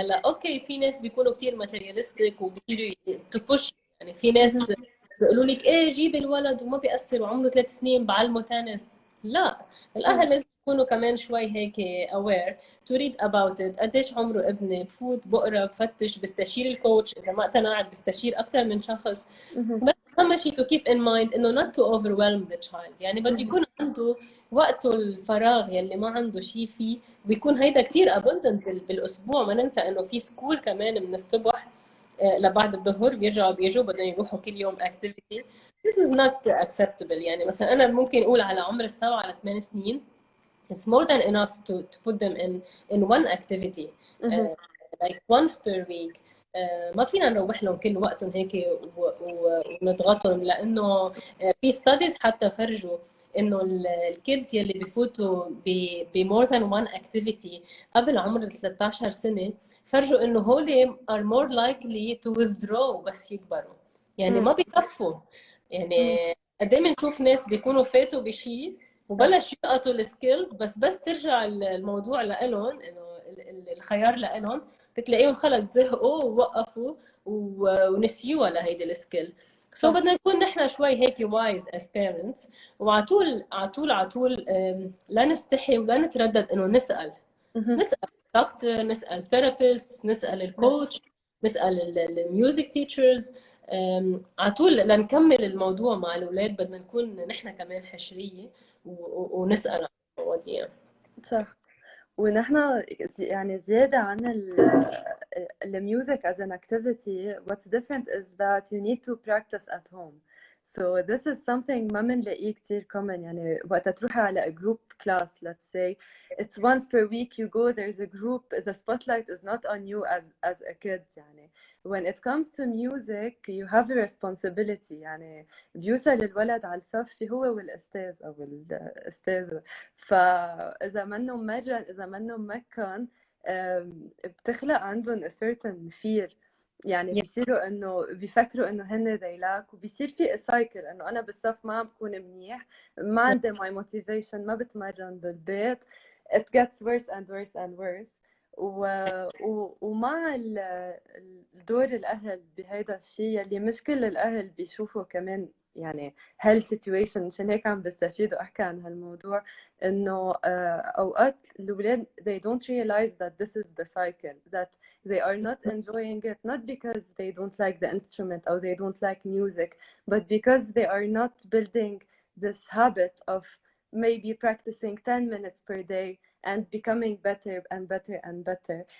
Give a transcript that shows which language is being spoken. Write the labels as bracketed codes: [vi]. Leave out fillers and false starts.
[ar] هلا اوكي في ناس بيكونوا كثير ماتيريالستيك وبيصيروا تبوش يعني في ناس بيقولوا لك ايه جيب الولد وما بيأثر وعمره 3 سنين بعلمه تنس. لا الاهل لازم يكونوا كمان شوي هيك [en] aware to read about it. [ar] قديش عمره ابني بفوت بقرا بفتش بستشير الكوتش اذا ما اقتنعت بستشير اكثر من شخص بس أهم شيء [en] to keep in mind إنه not to overwhelm the child. [ar] يعني بده يكون عنده وقته الفراغ يلي ما عنده شيء فيه، ويكون هيدا كتير abundant بالأسبوع. ما ننسى إنه في سكول كمان من الصبح لبعد الظهر بيجوا بدهم يروحوا كل يوم activity. [en] This is not acceptable. [ar] يعني مثلا أنا ممكن أقول على عمر 7 ل 8 سنين [en] it's more than enough to put them in one activity like once per week. [ar] ما فينا نروح لهم كل وقتهم هيك ونضغطهم، لانه في ستاديز حتى فرجوا انه الكيدز يلي بفوتوا ب [en] more than one activity [ar] قبل عمر 13 سنه، فرجوا انه هول [en] are more likely to withdraw [ar] بس يكبروا. يعني ما بيكفوا. يعني قد ايه بنشوف ناس بيكونوا فاتوا بشيء وبلش يلقطوا السكيلز، بس ترجع الموضوع لإلهم، انه الخيار لإلهم، بتلاقيهم خلص زهقوا ووقفوا ونسيوها لهيدي السكيل. سو بدنا نكون نحن شوي هيك وايز [en] as parents، [ar] وعلى طول على طول على طول لا نستحي ولا نتردد انه نسال دكتور، نسال ثيرابيست، نسال الكوتش، نسال الميوزك تيتشرز. على طول لنكمل الموضوع مع الاولاد بدنا نكون نحن كمان حشريه ونسال عن المواضيع. صح. ونحن يعني زيادة عن [en] music as an activity, what's different is that you need to practice at home. So this is something [ar] ما بنلاقيه كتير [en] common. [ar] يعني وقت تروحي على [en] a group class, let's say it's once per week you go, there's a group, the spotlight is not on you as a kid. يعني when it comes to music you have a responsibility. [ar] يعني بيوصل الولد على الصف هو والأستاذ أو الأستاذة، فإذا منه مرن إذا منه مكن بتخلق عندهم [en] a certain fear. [ar] يعني بيصيروا انه بيفكروا انه هن [en] they lack، [ar] وبيصير في سايكل انه انا بالصف ما عم بكون منيح، ما عندي [en] my motivation، [ar] ما بتمرن بالبيت. [en] it gets worse and worse and worse. [ar] ومع الدور الاهل بهيدا الشيء اللي مش كل الاهل بيشوفوا كمان يعني هالسيتويشن، مشان هيك عم بستفيد واحكي عن هالموضوع. انه اوقات الاولاد [en] they don't realize that this is the cycle, that they are not enjoying it, not because they don't like the instrument or they don't like music, but because they are not building this habit of maybe practicing 10 minutes per day and becoming better and better and better.